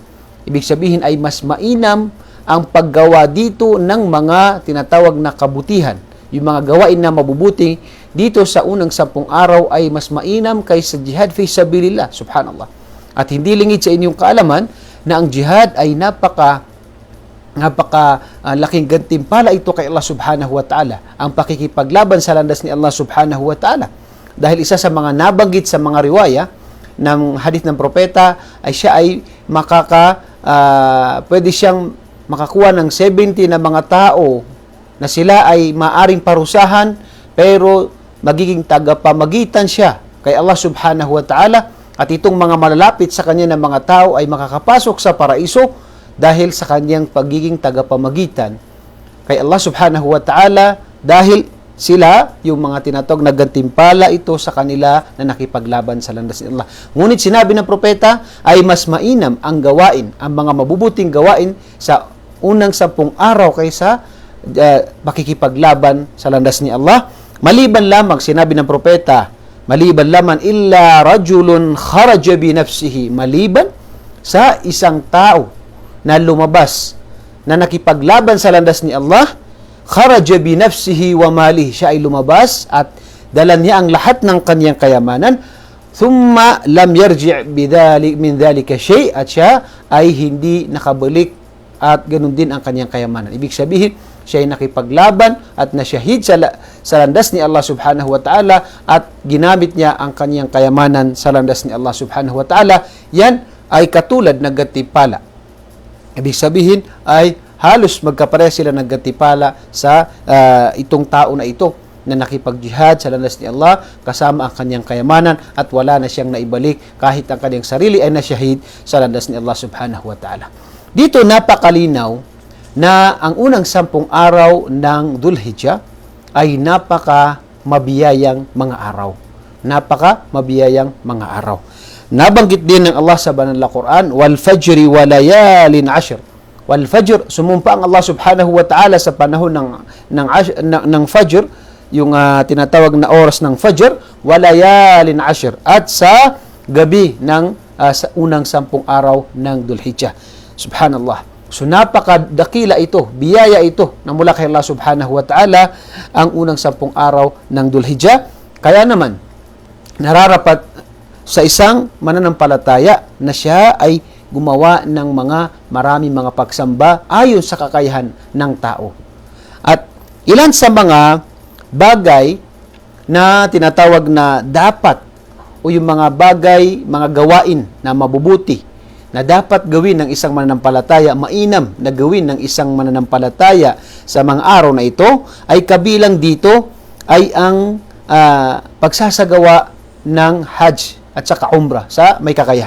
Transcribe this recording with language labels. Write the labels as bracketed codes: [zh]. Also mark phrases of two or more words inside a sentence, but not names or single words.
[tl] Ibig sabihin ay mas mainam ang paggawa dito ng mga tinatawag na kabutihan. Yung mga gawain na mabubuti dito sa unang 10 araw ay mas mainam kaysa [ar] جهاد في سبيل الله. [tl] Subhanallah. At hindi lingid sa inyong kaalaman na ang jihad ay napaka laking gantimpala ito kay [ar] الله سبحانه وتعالى, [tl] ang pakikipaglaban sa landas ni [ar] الله سبحانه وتعالى. [tl] Dahil isa sa mga nabanggit sa mga riwaya ng hadith ng propeta ay siya ay pwede siyang makakuha ng 70 na mga tao na sila ay maaring parusahan, pero magiging tagapamagitan siya kay [ar] الله سبحانه وتعالى, [tl] at itong mga malalapit sa kanya ng mga tao ay makakapasok sa paraiso dahil sa kanyang pagiging tagapamagitan kay [ar] الله سبحانه وتعالى, [tl] dahil sila yung mga tinatawag na gantimpala ito sa kanila na nakipaglaban sa landas ni Allah. Ngunit sinabi ng propeta ay mas mainam ang gawain, ang mga mabubuting gawain sa unang 10 araw kaysa pakikipaglaban sa landas ni Allah. Maliban lamang, sinabi ng propeta, maliban lamang [ar] إلا رجل خرج بنفسه, [tl] maliban sa isang tao na lumabas na nakipaglaban sa landas ni Allah, [ar] خرج بنفسه وماله, [tl] siya ay lumabas at dala niya ang lahat ng kanyang kayamanan, [ar] ثم لم يرجع من ذلك شيء', [tl] at siya ay hindi nakabalik at ganun din ang kanyang kayamanan. Ibig sabihin, siya ay nakipaglaban at nasyahid sa landas ni [ar] الله سبحانه وتعالى [tl] at ginamit niya ang kanyang kayamanan sa landas ni [ar] الله سبحانه وتعالى. [tl] Yan ay katulad ng gantimpala. Ibig sabihin ay halos magkapareha sila ng gantimpala sa itong tao na ito na nakipag-jihad sa landas ni Allah kasama ang kanyang kayamanan at wala na siyang naibalik kahit ang kanyang sarili ay nasyahid sa landas ni [ar] الله سبحانه وتعالى. [tl] Dito napakalinaw na ang unang 10 araw ng Dhul-Hijjah ay napaka mabiyayang mga araw. Napaka mabiyayang mga araw. Nabanggit din ng Allah sa banal na Quran, [ar] "والفجر وليال عشر." والفجر, [tl] sumumpa ang [ar] الله سبحانه وتعالى [tl] sa panahon ng fajr, yung tinatawag na oras ng fajr, [ar] وليال عشر, [tl] at sa gabi ng sa unang 10 araw ng Dhul-Hijjah. Subhanallah. So napakadakila ito, biyaya ito na mula kay [ar] الله سبحانه وتعالى, [tl] ang unang 10 araw ng Dhul-Hijjah. Kaya naman, nararapat sa isang mananampalataya na siya ay gumawa ng maraming mga pagsamba ayon sa kakayahan ng tao. At ilan sa mga bagay na tinatawag na dapat, o yung mga bagay, mga gawain na mabubuti na dapat gawin ng isang mananampalataya, mainam na gawin ng isang mananampalataya sa mga araw na ito, ay kabilang dito ay ang pagsasagawa ng Hajj at saka Umrah sa may kakayahan.